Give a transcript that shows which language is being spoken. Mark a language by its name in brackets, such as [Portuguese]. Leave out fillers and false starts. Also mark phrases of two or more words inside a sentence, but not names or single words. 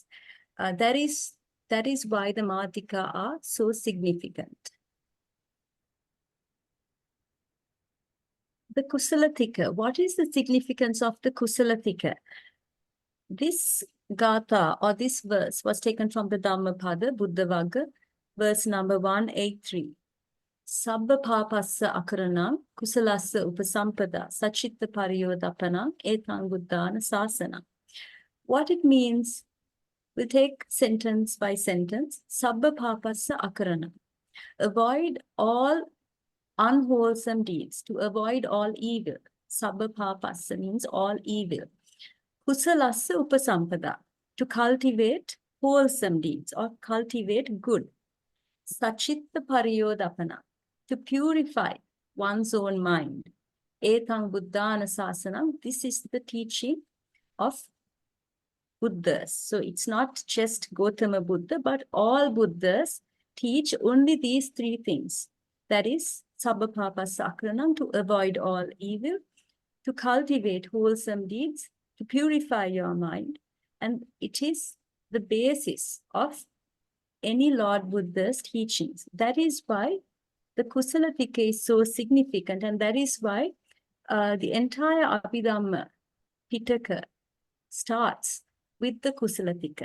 [English] That is why the Mātika are so significant. The Kusala Tika. What is the significance of the Kusala Tika? This gatha or this verse was taken from the Dhammapada, Buddha Vagga, verse number 183. [Pali] Sabba papassa akaranam kusalassa upasampada sachitta pariyodapana etang buddhana sasana. [English] What it means, we'll take sentence by sentence. [Pali] Sabba papassa akaranam. [English] Avoid all unwholesome deeds, to avoid all evil. [Pali] Sabba papassa [English] means all evil. [Pali] Kusalassa upasampada, [English] to cultivate wholesome deeds or cultivate good. [Pali] Sachitta pariyodapana, [English] to purify one's own mind. [Pali] Etang buddhana sasanam, [English] this is the teaching of Buddhas. So it's not just Gautama Buddha, but all Buddhas teach only these three things. That is, [Pali] sabba papassa akaranam, [English] to avoid all evil, to cultivate wholesome deeds, to purify your mind. And it is the basis of any Lord Buddha's teachings. That is why the Kusala Tika is so significant, and that is why the entire Abhidhamma Pitaka starts with the Kusala Tika.